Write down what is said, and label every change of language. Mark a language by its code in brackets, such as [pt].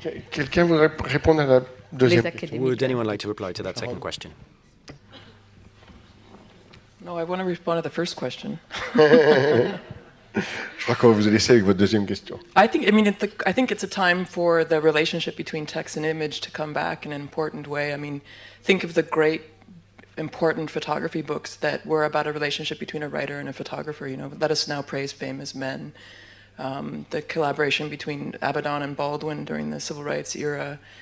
[fr] Quelqu'un voudrait répondre à la deuxième question? [en] Would anyone like to reply to that second question? No, I want to respond to the first question. [fr] Je crois qu'on va vous laisser avec votre deuxième question. [en] I think it's a time for the relationship between text and image to come back in an important way. I mean, think of the great, important photography books that were about a relationship between a writer and a photographer. You know, Let Us Now Praise Famous Men. The collaboration between Abaddon and Baldwin during the civil rights era.